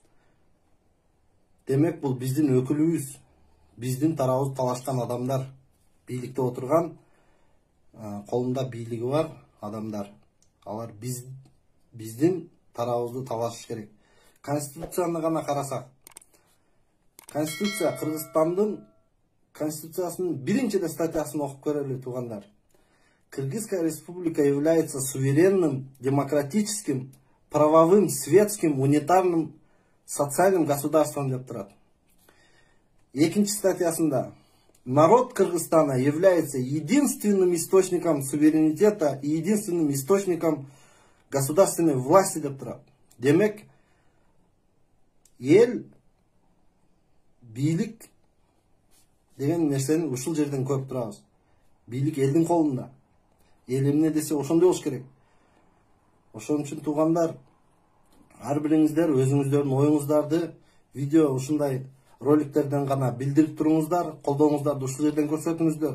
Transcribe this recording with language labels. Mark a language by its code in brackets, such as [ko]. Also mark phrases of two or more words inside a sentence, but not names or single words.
[ky] Демек бул биздин өкүлүбүз, биздин тарабыбыз талашкан адамдар, бийликте отурган, колунда бийлиги бар адамдар. Алар биздин тарабыбызды талашыш керек. Конституцияны гана карасак, Конституция Кыргызстандын Конституциясынын биринчи статьясын окуп көрөлү туугандар. [ru] Кыргызская республика является суверенным, демократическим, правовым, светским, унитарным, социальным государством [ky] деп турат. Экинчи статьясында [ru] народ Кыргызстана является единственным источником суверенитета и единственным источником государственной власти [ky] деп турат. Демек, эл, бийлик деген нерсени ушул жерден көрүп турабыз. Бийлик элдин колунда. Эл эмне десе ошондой болуш керек. Ошон үчүн туугандар, ар бириңиздер өзүңүздөрдүн оюңуздарды видео ушундай роликтерден гана билдирип туруңуздар, колдооңуздарды ушул жерден көрсөтүңүздөр.